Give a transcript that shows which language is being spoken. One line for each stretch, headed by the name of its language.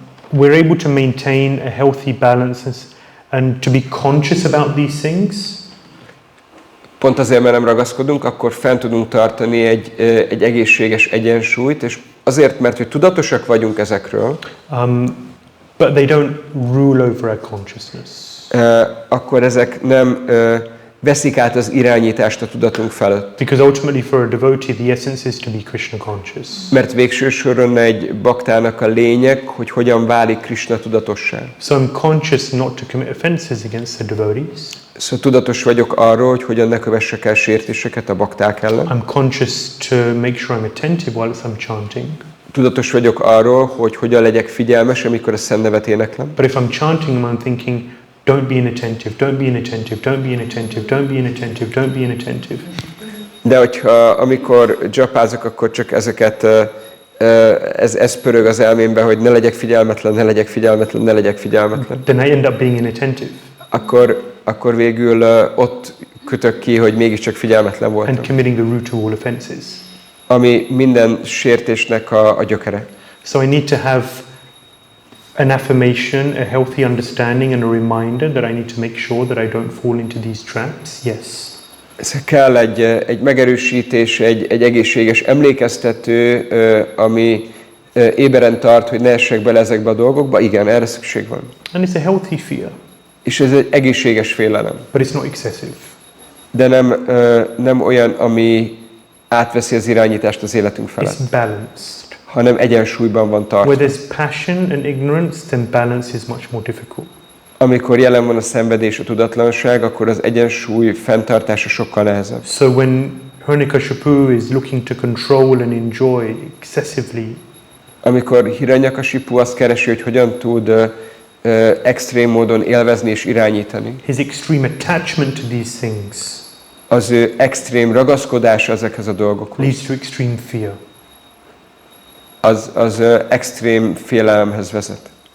English: we're able to maintain a healthy balance and to be conscious about these things.
Hungarian: Pont azért, mert nem ragaszkodunk, akkor fent tudunk tartani egy egészséges egyensúlyt, és azért, mert hogy tudatosak vagyunk ezekről,
English: but they don't rule over our consciousness.
Hungarian: Akkor ezek nem veszik át az irányítást a tudatunk felett.
English: Because ultimately for a devotee the essence is to be Krishna conscious.
Hungarian: Mert végső soron egy baktának a lényeg, hogy hogyan válik Krishna tudatossá.
English: So I'm conscious not to commit offenses against the devotees.
Hungarian: Szóval tudatos vagyok arról, hogy hogyan ne kövessek el sértéseket a bakták ellen.
English: I'm conscious to make sure I'm attentive while I'm chanting.
Hungarian: Tudatos vagyok arról, hogy hogyan legyek figyelmes, amikor a szentnevet éneklem.
English: But if I'm chanting I'm thinking don't be inattentive, don't be inattentive, don't be inattentive, don't be inattentive, don't be inattentive.
Hungarian: De hogyha amikor japázok, akkor csak ezeket, ez pörög az elmémben, hogy ne legyek figyelmetlen, ne legyek figyelmetlen, ne legyek figyelmetlen.
English: Then I end up being inattentive.
Hungarian: Akkor végül ott kötök ki, hogy mégiscsak figyelmetlen voltam.
English: And committing the root of all offenses.
Hungarian: Ami minden sértésnek a gyökere.
English: So I need to have an affirmation, a healthy understanding and a reminder that I need to make sure that I don't fall into these traps. Yes.
Hungarian: Ez kell egy megerősítés, egy egészséges emlékeztető, ami éberen tart, hogy ne essek bele ezekbe a dolgokba. Igen, erre szükség van.
English: And it's a healthy fear.
Hungarian: És ez egy egészséges félelem.
English: But it's not excessive.
Hungarian: De nem olyan, ami átveszi az irányítást az életünk felett.
English: It's balanced.
Hungarian: Hanem egyensúlyban van tartva.
English: Where there's passion and ignorance, then balance is much more difficult.
Hungarian: Amikor jelen van a szenvedés, a tudatlanság, akkor az egyensúly fenntartása sokkal nehezebb.
English: So when Hiranyakashipu is looking to control and enjoy excessively,
Hungarian: amikor Hiranyakasipu azt keresi, hogy hogyan tud extrém módon élvezni és irányítani,
English: his extreme attachment to these things
Hungarian: az ő extrém ragaszkodása ezekhez a dolgokhoz
English: leads to extreme fear.
Hungarian: Az extrém félelemhez vezet.